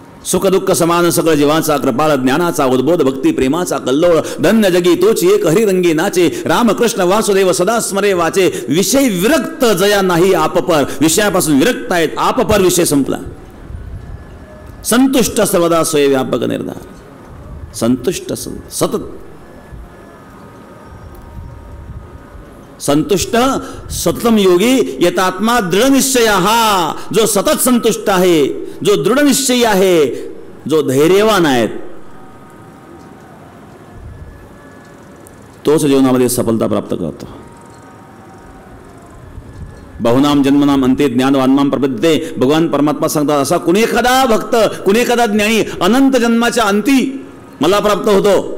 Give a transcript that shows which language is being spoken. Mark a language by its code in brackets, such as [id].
[mr] सुख दुःख समान सगळं जीवाचा कृपाळ ज्ञानाचा उद्बोध भक्ती प्रेमाचा कल्लोळ धन्य जगी तोची एक हरिरंगी नाचे रामकृष्ण वासुदेव सदा स्मरे वाचे. विषय विरक्त जया नाही आपपर. विषयापासून विरक्त आहेत, आपपर विषय संपला. संतुष्ट सर्वदा स्वय व्यापक निर्धार. [sa] संतुष्ट सतत संतुष्ट सततम योगी यतात्मा दृढ निश्चय. [mr] हा जो सतत संतुष्ट आहे, जो दृढ निश्चयी आहे, जो धैर्यवान आहे, तोच जीवनामध्ये सफलता प्राप्त करतो. [sa] बहुनाम जन्मनाम अंते ज्ञानवान्माम प्रपद्यते. [mr] भगवान परमात्मा सांगतात, असा कुणी एखादा भक्त, कुणी एखादा ज्ञानी अनंत जन्माच्या अंती मला प्राप्त होतो.